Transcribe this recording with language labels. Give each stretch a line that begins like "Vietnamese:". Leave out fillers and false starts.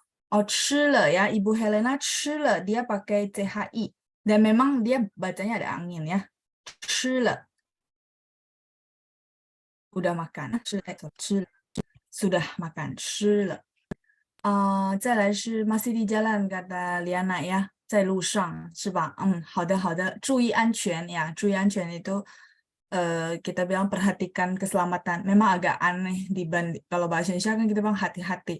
Indonesian: Oh, 吃了 ya, Ibu Helena 吃了, dia pakai CHI. Dan memang dia bacanya ada angin ya. 吃了. Udah makan. 吃了.Sudah makan. 吃了.
Chinese: 再来是
Indonesian: masih di jalan kata Liana ya.
Chinese: 在路上是吧？好的好的，注意安全ya.
Indonesian: 注意安全 itu kita bilang perhatikan keselamatan. Memang agak aneh dibanding kalau bahasa Indonesia kan kita bilang hati-hati.